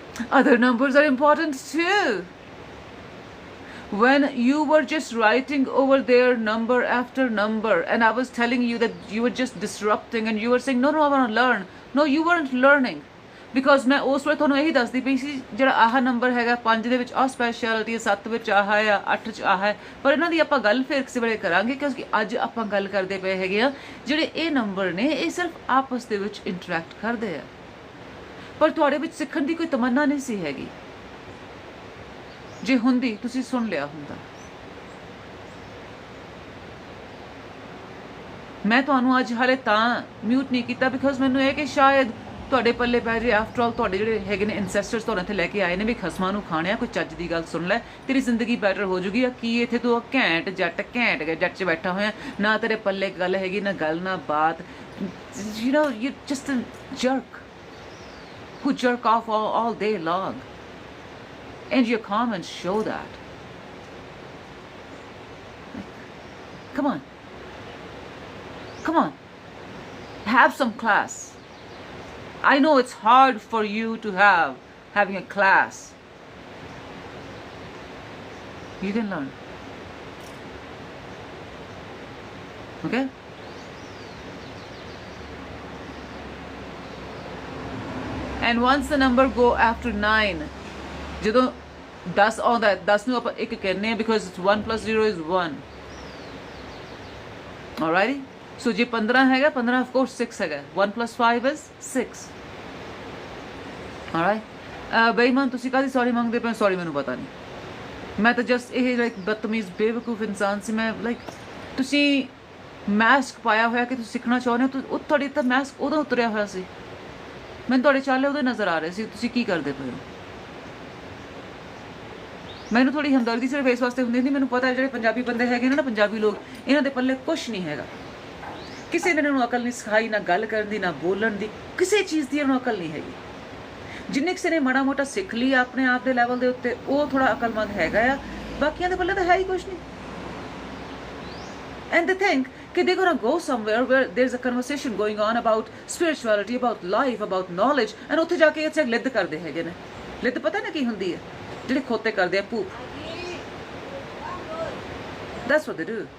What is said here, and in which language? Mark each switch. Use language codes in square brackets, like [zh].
[en] Other numbers are important too. When you were just writing over there number after number, and I was telling you that you were just disrupting, and you were saying, no, I want to learn. No, you weren't learning. [pa] Because ਮੈਂ ਉਸ ਵੇਲੇ ਤੁਹਾਨੂੰ ਇਹੀ ਦੱਸਦੀ ਪਈ ਸੀ, ਜਿਹੜਾ ਆਹ number ਹੈਗਾ 5 ਦੇ ਵਿੱਚ ਆਹ ਸਪੈਸ਼ਲਿਟੀ ਹੈ, 7 ਵਿੱਚ ਆਹ ਹੈ, 8 'ਚ ਆਹ ਹੈ। ਪਰ ਇਹਨਾਂ ਦੀ ਆਪਾਂ ਗੱਲ ਫਿਰ ਕਿਸੇ ਵੇਲੇ ਕਰਾਂਗੇ, ਕਿਉਂਕਿ ਅੱਜ ਆਪਾਂ ਗੱਲ ਕਰਦੇ ਪਏ ਹੈਗੇ ਆ ਜਿਹੜੇ ਇਹ ਨੰਬਰ ਨੇ ਇਹ ਸਿਰਫ ਆਪਸ ਦੇ ਵਿੱਚ ਇੰਟਰੈਕਟ ਕਰਦੇ ਆ, ਪਰ ਤੁਹਾਡੇ ਵਿੱਚ ਸਿੱਖਣ ਦੀ ਕੋਈ ਤਮੰਨਾ ਨਹੀਂ ਸੀ ਹੈਗੀ। ਜੇ ਹੁੰਦੀ ਤੁਸੀਂ ਸੁਣ ਲਿਆ ਹੁੰਦਾ। ਮੈਂ ਤੁਹਾਨੂੰ ਅੱਜ ਹਾਲੇ ਤਾਂ ਮਿਊਟ ਨਹੀਂ ਕੀਤਾ ਬਿਕਾਜ਼ ਮੈਨੂੰ ਇਹ ਕਿ ਸ਼ਾਇਦ ਤੁਹਾਡੇ ਪੱਲੇ ਪੈ ਜੇ, ਆਫਟਰ ਆਲ ਤੁਹਾਡੇ ਜਿਹੜੇ ਹੈਗੇ ਨੇ ਐਂਸੈਸਟਰਸ ਤੁਹਾਨੂੰ ਇੱਥੇ ਲੈ ਕੇ ਆਏ ਨੇ ਵੀ ਖਸਮਾਂ ਨੂੰ ਖਾਣਿਆ, ਕੋਈ ਚੱਜ ਦੀ ਗੱਲ ਸੁਣ ਲੈ, ਤੇਰੀ ਜ਼ਿੰਦਗੀ ਬੈਟਰ ਹੋ ਜੂਗੀ। ਕੀ ਇੱਥੇ ਤੂੰ ਘੈਂਟ ਜੱਟ 'ਚ ਬੈਠਾ ਹੋਇਆ, ਨਾ ਤੇਰੇ ਪੱਲੇ ਗੱਲ ਹੈਗੀ, ਨਾ ਗੱਲ ਨਾ ਬਾਤ। [en] You know, you're just a jerk who jerk off all day long. And your comments show that. Come on. Come on. Have some class. I know it's hard for you to having a class. You can learn. Okay? And once the number go after 9, [pa] ਜਦੋਂ 10 ਆਉਂਦਾ, 10 ਨੂੰ ਆਪਾਂ 1 ਕਹਿੰਦੇ ਆ [en] because it's 1 plus 0 is 1. Alrighty? So [pa] ਜੇ 15 ਹੈਗਾ, [en] 15 of course 6 ਹੈਗਾ, 1 plus 5 is 6. [pa] Alright? ਬੇਈਮਾਨ ਤੁਸੀਂ ਕਾਹਦੀ ਸੌਰੀ ਮੰਗਦੇ ਪਏ? ਸੌਰੀ ਮੈਨੂੰ ਪਤਾ ਨਹੀਂ, ਮੈਂ ਤਾਂ ਜਸਟ ਇਹ ਲਾਈਕ ਬਦਤਮੀਜ਼ ਬੇਵਕੂਫ ਇਨਸਾਨ ਸੀ ਮੈਂ। ਲਾਈਕ ਤੁਸੀਂ ਮਾਸਕ ਪਾਇਆ ਹੋਇਆ ਕਿ ਤੁਸੀਂ ਸਿੱਖਣਾ ਚਾਹੁੰਦੇ ਹੋ, ਉਹ ਤੁਹਾਡੀ ਤਾਂ ਮਾਸਕ ਉਦੋਂ ਉਤਰਿਆ ਹੋਇਆ ਸੀ, ਮੈਨੂੰ ਤੁਹਾਡੇ ਚਾਲੇ ਉਹਦੇ ਨਜ਼ਰ ਆ ਰਹੇ ਸੀ ਤੁਸੀਂ ਕੀ ਕਰਦੇ ਪਏ ਹੋ। ਮੈਨੂੰ ਥੋੜੀ ਹਮਦਰਦੀ ਸਿਰਫ ਇਸ ਵਾਸਤੇ ਹੁੰਦੀ ਸੀ, ਮੈਨੂੰ ਪਤਾ ਜਿਹੜੇ ਪੰਜਾਬੀ ਬੰਦੇ ਹੈਗੇ ਨੇ ਨਾ, ਪੰਜਾਬੀ ਲੋਕ, ਇਹਨਾਂ ਦੇ ਪੱਲੇ ਕੁਛ ਨਹੀਂ ਹੈਗਾ, ਕਿਸੇ ਨੇ ਇਹਨਾਂ ਨੂੰ ਅਕਲ ਨਹੀਂ ਸਿਖਾਈ, ਨਾ ਗੱਲ ਕਰਨ ਦੀ, ਨਾ ਬੋਲਣ ਦੀ, ਕਿਸੇ ਚੀਜ਼ ਦੀ ਇਹਨਾਂ ਨੂੰ ਅਕਲ ਨਹੀਂ ਹੈਗੀ। ਜਿੰਨੇ ਕਿਸੇ ਨੇ ਮਾੜਾ ਮੋਟਾ ਸਿੱਖ ਲਈ ਆਪਣੇ ਆਪ ਦੇ ਲੈਵਲ ਦੇ ਉੱਤੇ, ਉਹ ਥੋੜਾ ਅਕਲਮੰਦ ਹੈਗਾ ਆ, ਬਾਕੀਆਂ ਦੇ ਪੱਲੇ ਤਾਂ ਹੈ ਹੀ ਕੁਛ ਨਹੀਂ। [en] And they think that they're gonna go somewhere where there's a conversation going on about spirituality, about life, about knowledge, and [pa] ਉੱਥੇ ਜਾ ਕੇ ਇੱਥੇ ਲਿੱਦ ਕਰਦੇ ਹੈਗੇ ਨੇ। ਲਿੱਦ ਪਤਾ ਨਾ ਕੀ ਹੁੰਦੀ ਹੈ? ਜਿਹੜੇ ਖੋਤੇ ਕਰਦੇ ਆ, [en] poop. That's what they do.